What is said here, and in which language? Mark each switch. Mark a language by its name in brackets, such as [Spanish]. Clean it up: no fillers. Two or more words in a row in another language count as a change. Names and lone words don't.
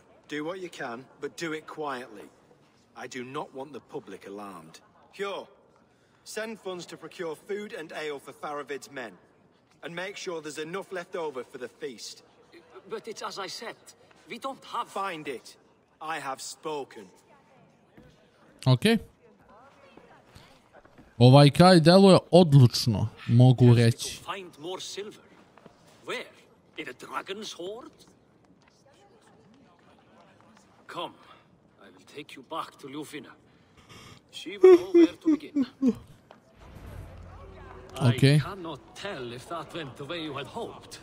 [English] Do what you can, but do it quietly. I do not want the public alarmed. Cure, send funds to procure food and ale for Faravid's men. And make sure there's enough left over for the feast. But it's as I said, we don't have... Find it. I have spoken. Ok. [Serbian] Ovaj kraj deluje odlučno, mogu reći. [English] Find more silver. Where? In a dragon's hoard? Come, I will take you back to Lufina. She will know where to begin. Okay. I cannot tell if that went the way you had hoped.